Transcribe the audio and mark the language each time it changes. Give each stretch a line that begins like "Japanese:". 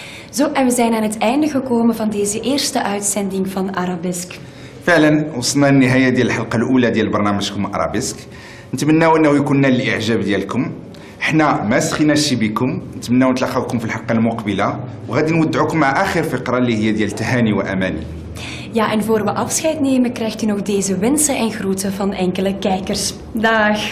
Dutch: Zo, en we zijn aan het einde gekomen van deze eerste uitzending van Arabesque.
Arabic: فعلا وصلنا للنهايه ديال الحلقه الاولى ديال برنامجكم ارابيسك. نتمناو انه يكون نال الاعجاب ديالكم. حنا ما سخيناش بكم، نتمناو نتلاقاوكم في الحلقه المقبله وغادي نودعوكم مع اخر فقره اللي هي ديال تهاني واماني.
Dutch: Ja, en voor we afscheid nemen krijgt u nog deze wensen en groeten van enkele kijkers. Dag!